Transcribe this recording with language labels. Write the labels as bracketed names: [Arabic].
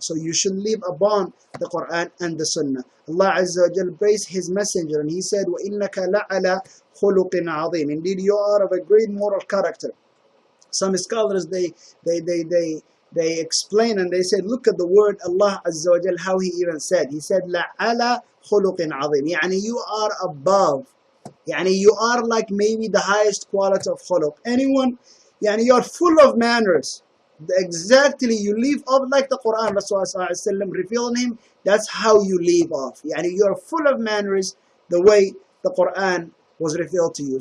[English] So you should live upon the Qur'an and the Sunnah. Allah Azza wa Jal praised His Messenger, and He said, [Arabic] وَإِنَّكَ لَعَلَى خُلُقٍ عَظِيمٍ. [English] Indeed, you are of a great moral character. Some scholars, they explain and they say, look at the word Allah Azza wa Jal, how He even said. He said, [Arabic] لَعَلَى خُلُقٍ عَظِيمٍ. [English] Yani you are above. Yani you are like maybe the highest quality of khuluq. Anyone, yani you are full of manners. Exactly, you live off like the Quran, Rasulullah revealed him. That's how you live off. Yani you are full of manners the way the Quran was revealed to you.